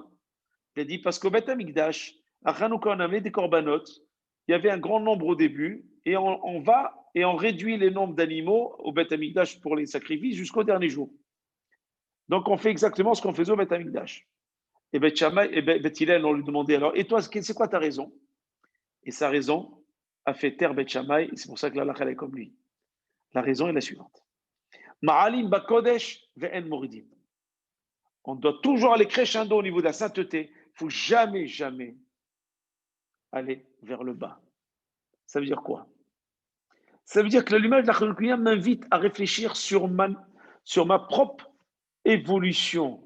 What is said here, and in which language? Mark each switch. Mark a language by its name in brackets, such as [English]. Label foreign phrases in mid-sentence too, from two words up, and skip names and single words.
[French] Tu as dit parce qu'au Beth Amikdash, à Hanouka, on avait des corbanotes, il y avait un grand nombre au début, et on réduit les nombres d'animaux au Beth Amikdash pour les sacrifices jusqu'au dernier jour. Donc on fait exactement ce qu'on faisait au Beth Amikdash. Et Beth Shammai et Beth Hillel, on lui demandait alors, et toi, c'est quoi ta raison? Et sa raison a fait taire Beth Shammai, et c'est pour ça que l'halakha est comme lui. La raison est la suivante. [Hebrew] מעלין בקודש ואין מורידין. [French] On doit toujours aller crescendo au niveau de la sainteté. Il ne faut jamais, jamais aller vers le bas. Ça veut dire quoi? Ça veut dire que l'allumage de la Hanouka m'invite à réfléchir sur ma propre évolution.